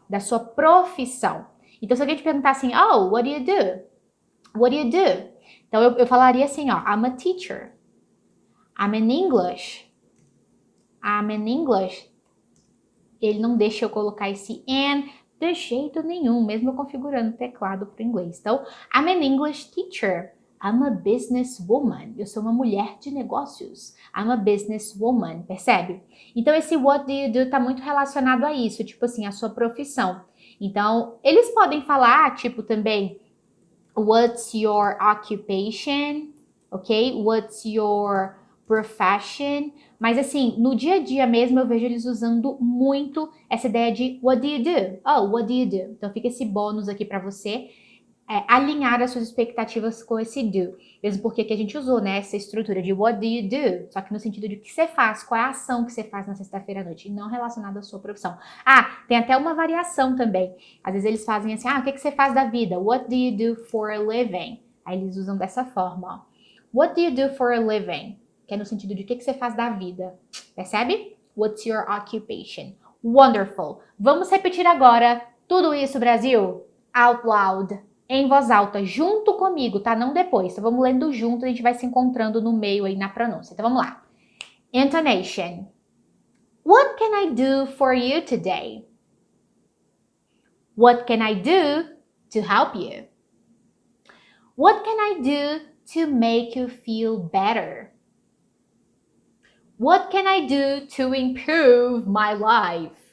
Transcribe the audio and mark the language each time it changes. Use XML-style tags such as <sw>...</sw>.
<pt>Da sua profissão. Então, se alguém te perguntar assim,</pt> <en>oh, what do you do? What do you do?</en> <pt>Então, eu falaria assim, ó,</pt> <en>I'm a teacher. I'm in English. I'm in English.</en> <pt>Ele não deixa eu colocar esse and de jeito nenhum, mesmo eu configurando o teclado para o inglês. Então,</pt> <en>I'm an English teacher. I'm a businesswoman.</en> <pt>Eu sou uma mulher de negócios.</pt> <en>I'm a businesswoman,</en> <pt>percebe? Então, esse</pt> <en>what do you do</en> <pt>tá muito relacionado a isso, tipo assim, a sua profissão. Então, eles podem falar, tipo, também,</pt> <en>what's your occupation? Ok? What's your profession?</en> <pt>Mas assim, no dia a dia mesmo eu vejo eles usando muito essa ideia de</pt> <en>what do you do?</en> <pt>Oh, what do you do? Então fica esse bônus aqui para você alinhar as suas expectativas com esse do. Mesmo porque que a gente usou, né, essa estrutura de</pt> <en>what do you do?</en> <pt>Só que no sentido de o que você faz, qual é a ação que você faz na sexta-feira à noite, e não relacionada à sua profissão. Tem até uma variação também. Às vezes eles fazem assim, o que você faz da vida?</pt> <en>What do you do for a living?</en> <pt>Aí eles usam dessa forma, ó.</pt> <en>What do you do for a living?</en> <pt>Que é no sentido de o que você faz da vida. Percebe?</pt> <en>What's your occupation? Wonderful.</en> <pt>Vamos repetir agora tudo isso, Brasil?</pt> <en>Out loud.</en> <pt>Em voz alta, junto comigo, tá? Não depois. Então vamos lendo junto, a gente vai se encontrando no meio aí na pronúncia. Então vamos lá. Intonation.</pt> <en>What can I do for you today? What can I do to help you? What can I do to make you feel better? What can I do to improve my life?</en>